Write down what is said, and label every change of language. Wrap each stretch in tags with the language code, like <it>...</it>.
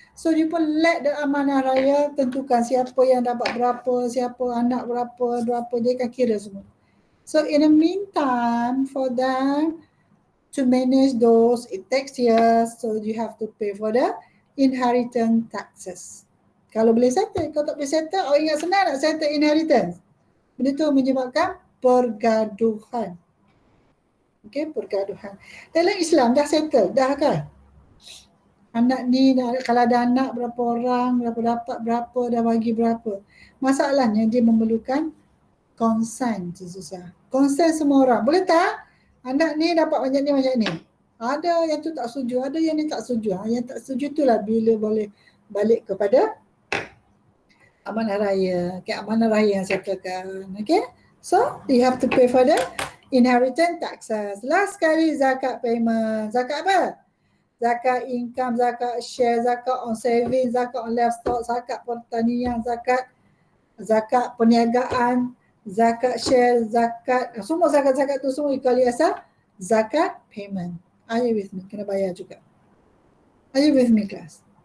<ms>So you pun let the amanah raya tentukan siapa yang dapat berapa, siapa anak berapa, dia akan kira semua.</ms> <en>So in the meantime, for them to manage those, it takes years. So you have to pay for the inheritance taxes.</en> <ms>Kalau boleh settle, kalau tak boleh settle, ingat senang nak settle inheritance. Benda tu menyebabkan pergaduhan. Okay, pergaduhan. Dalam Islam dah settle, dah kan? Anak ni, kalau ada anak berapa orang, berapa dapat berapa, dah bagi berapa. Masalahnya dia memerlukan consent, susah. Consent semua orang. Boleh tak? Anak ni dapat banyak ni. Ada yang tu tak setuju, ada yang ni tak setuju. Yang tak setuju itulah bila boleh balik kepada amanah raya. Okay, amanah raya yang settlekan. Okay?</ms> <en>So, you have to pay for the inheritance taxes. Last kali zakat payment. Zakat apa? Zakat income, zakat share, zakat on saving, zakat on livestock, zakat pertanian, zakat perniagaan, zakat share, zakat, semua zakat-zakat tu semua kali asal zakat payment. Are you with me?</en> <ms>Kena bayar juga.</ms> <en>Are you with me, class?</en>